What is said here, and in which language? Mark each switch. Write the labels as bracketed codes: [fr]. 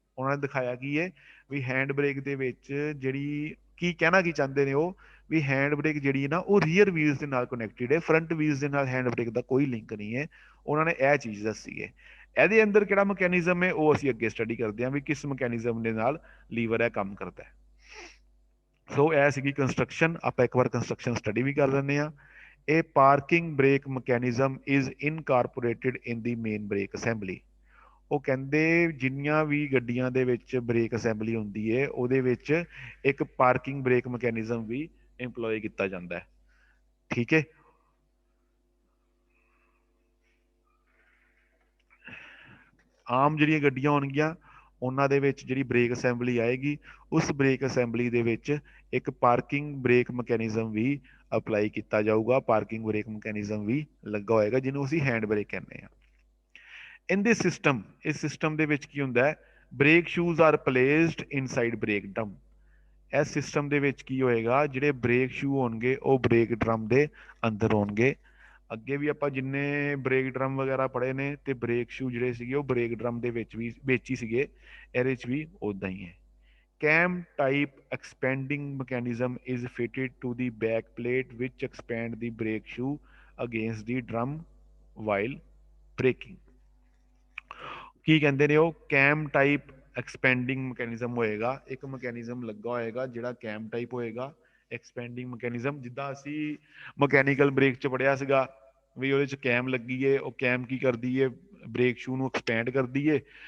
[pa] ਉਹਨਾਂ ਨੇ ਦਿਖਾਇਆ ਕੀ ਹੈ ਵੀ ਹੈਂਡ ਬ੍ਰੇਕ ਦੇ ਵਿੱਚ ਜਿਹੜੀ ਕੀ ਕਹਿਣਾ ਕੀ ਚਾਹੁੰਦੇ ਨੇ ਉਹ, ਵੀ ਹੈਂਡ ਬ੍ਰੇਕ ਜਿਹੜੀ ਹੈ ਨਾ ਉਹ ਰੀਅਰ ਵੀਲਸ ਦੇ ਨਾਲ ਕਨੈਕਟਡ ਹੈ, ਫਰੰਟ ਵੀਲਸ ਦੇ ਨਾਲ ਹੈਂਡ ਬ੍ਰੇਕ ਦਾ ਕੋਈ ਲਿੰਕ ਨਹੀਂ ਹੈ। ਉਹਨਾਂ ਨੇ ਇਹ ਚੀਜ਼ ਦੱਸੀ ਹੈ। ਇਹਦੇ ਅੰਦਰ ਕਿਹੜਾ ਮਕੈਨਿਜ਼ਮ ਹੈ ਉਹ ਅਸੀਂ ਅੱਗੇ ਸਟੱਡੀ ਕਰਦੇ ਹਾਂ, ਵੀ ਕਿਸ ਮਕੈਨਿਜ਼ਮ ਦੇ ਨਾਲ ਲੀਵਰ ਇਹ ਕੰਮ ਕਰਦਾ ਹੈ। ਸੋ ਇਹ ਸੀਗੀ ਕੰਸਟਰਕਸ਼ਨ, ਆਪਾਂ ਇੱਕ ਵਾਰ ਕੰਸਟਰਕਸ਼ਨ ਸਟੱਡੀ ਵੀ ਕਰ ਲੈਂਦੇ ਹਾਂ। [en] A parking brake mechanism is incorporated in the main brake assembly। [pa] ਉਹ ਕਹਿੰਦੇ ਜਿੰਨੀਆਂ ਵੀ ਗੱਡੀਆਂ ਦੇ ਵਿੱਚ ਬ੍ਰੇਕ ਅਸੈਂਬਲੀ ਹੁੰਦੀ ਹੈ, ਉਹਦੇ ਵਿੱਚ ਇੱਕ ਪਾਰਕਿੰਗ ਬ੍ਰੇਕ ਮਕੈਨਿਜ਼ਮ ਵੀ ਇੰਪਲੋਏ ਕੀਤਾ ਜਾਂਦਾ ਹੈ। ਠੀਕ ਹੈ, ਆਮ ਜਿਹੜੀਆਂ ਗੱਡੀਆਂ ਹੋਣਗੀਆਂ ਉਹਨਾਂ ਦੇ ਵਿੱਚ ਜਿਹੜੀ ਬ੍ਰੇਕ ਅਸੈਂਬਲੀ ਆਏਗੀ, ਉਸ ਬ੍ਰੇਕ ਅਸੈਂਬਲੀ ਦੇ ਵਿੱਚ ਇੱਕ ਪਾਰਕਿੰਗ ਬ੍ਰੇਕ ਮਕੈਨਿਜ਼ਮ ਵੀ ਅਪਲਾਈ ਕੀਤਾ ਜਾਊਗਾ, ਪਾਰਕਿੰਗ ਬ੍ਰੇਕ ਮਕੈਨਿਜ਼ਮ ਵੀ ਲੱਗਾ ਹੋਏਗਾ, ਜਿਹਨੂੰ ਅਸੀਂ ਹੈਂਡ ਬ੍ਰੇਕ ਕਹਿੰਦੇ ਹਾਂ। [en] in this system, [pa] ਇਸ ਸਿਸਟਮ ਦੇ ਵਿੱਚ ਕੀ ਹੁੰਦਾ ਹੈ, [en] Brake shoes are placed inside brake drum. [pa] ਇਸ ਸਿਸਟਮ ਦੇ ਵਿੱਚ ਕੀ ਹੋਏਗਾ, ਜਿਹੜੇ ਬ੍ਰੇਕ ਸ਼ੂ ਹੋਣਗੇ ਉਹ ਬ੍ਰੇਕ ਡਰਮ ਦੇ ਅੰਦਰ ਹੋਣਗੇ। ਅੱਗੇ ਵੀ ਆਪਾਂ ਜਿੰਨੇ ਬ੍ਰੇਕ ਡਰਮ ਵਗੈਰਾ ਪੜ੍ਹੇ ਨੇ, ਤੇ ਬ੍ਰੇਕ ਸ਼ੂ ਜਿਹੜੇ ਸੀਗੇ ਉਹ ਬ੍ਰੇਕ ਡਰਮ ਦੇ ਵਿੱਚ ਹੀ ਸੀਗੇ, ਇਹਦੇ 'ਚ ਵੀ ਉਦਾਂ ਹੀ ਹੈ। [en] Cam type expanding mechanism is fitted to the back plate which expand the brake shoe against the drum while braking। [pa] ਕੀ ਕਹਿੰਦੇ ਨੇ ਉਹ, ਕੈਮ ਟਾਈਪ ਐਕਸਪੈਂਡਿੰਗ ਮਕੈਨਿਜ਼ਮ ਹੋਏਗਾ, ਇੱਕ ਮਕੈਨਿਜ਼ਮ ਲੱਗਾ ਹੋਏਗਾ ਜਿਹੜਾ ਕੈਮ ਟਾਈਪ ਹੋਏਗਾ, ਐਕਸਪੈਂਡਿੰਗ ਮਕੈਨਿਜ਼ਮ। ਜਿੱਦਾਂ ਅਸੀਂ ਮਕੈਨੀਕਲ ਬ੍ਰੇਕ 'ਚ ਪੜਿਆ ਸੀਗਾ ਵੀ ਉਹਦੇ 'ਚ ਕੈਮ ਲੱਗੀ ਏ, ਉਹ ਕੈਮ ਕੀ ਕਰਦੀ ਏ, ਬ੍ਰੇਕ ਸ਼ੂ ਨੂੰ ਐਕਸਪੈਂਡ ਕਰਦੀ ਏ।